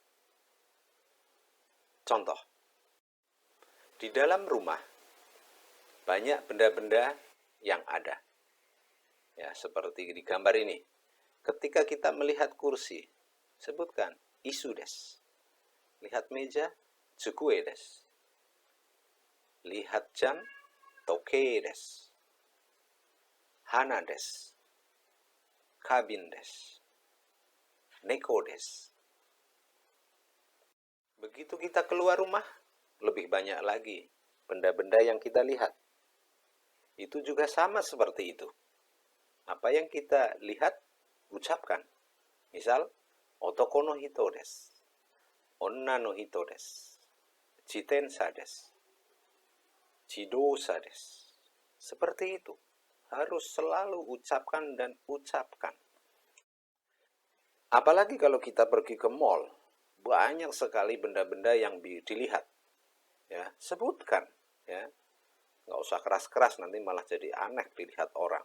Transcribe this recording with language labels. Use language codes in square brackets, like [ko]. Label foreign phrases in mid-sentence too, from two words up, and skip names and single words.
[id] Contoh, di dalam rumah, banyak benda-benda yang ada. Ya, seperti di gambar ini. Ketika kita melihat kursi, sebutkan [ja] 椅子です. [id] Lihat meja, [ja] 机です. [id] Lihat jam, [ja] 時計です. 花です。花瓶です. 猫です. [id] Begitu kita keluar rumah, lebih banyak lagi benda-benda yang kita lihat. Itu juga sama seperti itu. Apa yang kita lihat, ucapkan. Misal, [ja] 男の人です、女の人です、自転車です、自動車です. [id] Seperti itu. Harus selalu ucapkan dan ucapkan. Apalagi kalau kita pergi ke mall, banyak sekali benda-benda yang dilihat. Ya, sebutkan. Ya, nggak usah keras-keras, nanti malah jadi aneh dilihat orang.